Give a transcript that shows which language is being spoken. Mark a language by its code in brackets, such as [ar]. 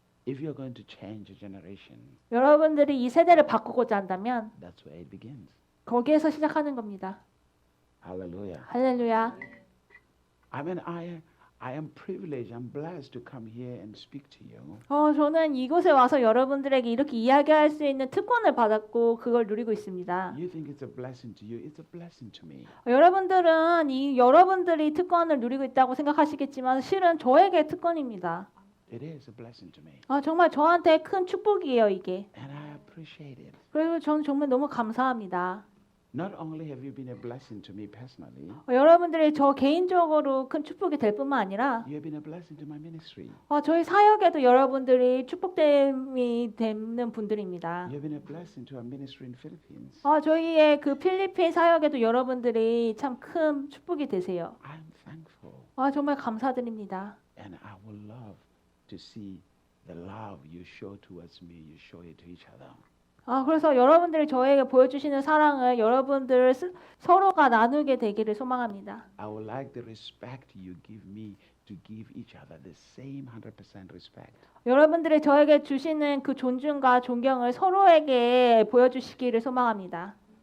[en] If you're going to change a generation, [ko] 여러분들이 이 세대를 바꾸고자 한다면 [en] that's where it begins. [ko] 거기에서 시작하는 겁니다. [en] Hallelujah. [ko] 할렐루야. [en] I mean, I am privileged. I'm blessed to come here and speak to you. [ko] 저는 이곳에 와서 여러분들에게 이렇게 이야기할 수 있는 특권을 받았고 그걸 누리고 있습니다. [en] You think it's a blessing to you. It's a blessing to me. [ko] 여러분들은 여러분들이 특권을 누리고 있다고 생각하시겠지만 실은 저에게 특권입니다. [en] It is a blessing to me. [ko] 정말 저한테 큰 축복이에요, 이게. [en] And I appreciate it. [ko] 그리고 저는 정말 너무 감사합니다. [en] Not only have you been a blessing to me personally, [ko] 여러분들이 저 개인적으로 큰 축복이 될 뿐만 아니라 [en] you have been a blessing to my ministry. [ko] 저희 사역에도 여러분들이 축복됨이 되는 분들입니다. [en] You have been a blessing to our ministry in Philippines. [ko] 저희의 그 필리핀 사역에도 여러분들이 참 큰 축복이 되세요. [en] I'm thankful. [ko] 정말 감사드립니다. [en] And I would love to see the love you show towards me, you show it to each other. [ko] 그래서 여러분들이 저에게 보여주시는 사랑을 여러분들 서로가 나누게 되기를 소망합니다. [en] I would like the respect you give me to give each other the same 100% respect. [ko] 여러분들이 저에게 주시는 그 존중과 존경을 서로에게 보여주시기를 소망합니다.